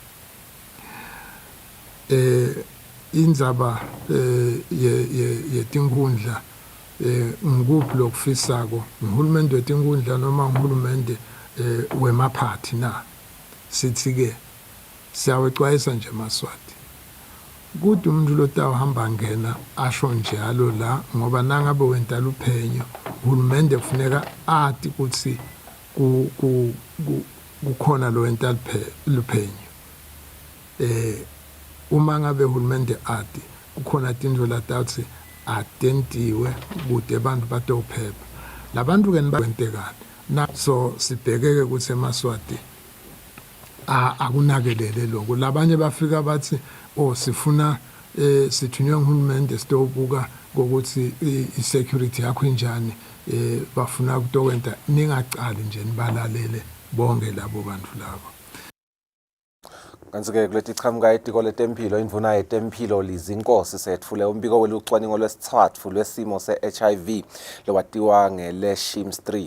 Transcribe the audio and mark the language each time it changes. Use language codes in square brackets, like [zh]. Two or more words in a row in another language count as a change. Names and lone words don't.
[ss] indzaba yetinkhundla ngikuphi lokufisako uhulumende wetinkhundla noma uhulumende wemaphathi na sithi ke siyawexwayisa nje eMaswati kuthi umuntu lotawuhamba ngena asho njalo la ngoba nangabe wentala uphenyo uhulumende kufuneka athi ukuthi kukhona lo wentala uphenyo uma ngabe uhulumende athi kukhona tindlela tawuthi atentiwe kude abantu batophepha labantu ke nibakwentekani na so sibhekeke ukuthi eMaswati akunakelele lokho labanye bafika bathi sifuna sithunywe nguhulumende sitobuka ngokuthi i-security yakho injani bafuna ukutokwenta ningacali nje nibalalele bonke labo bantu labo. Kanti-ke kulethi ichamuka etiko letempilo indvuna yetempilo lizinkosi sethule umbiko welucwaningo lwesithathu lwesimo se-HIV lowatiwa ngele-SHIMS 3.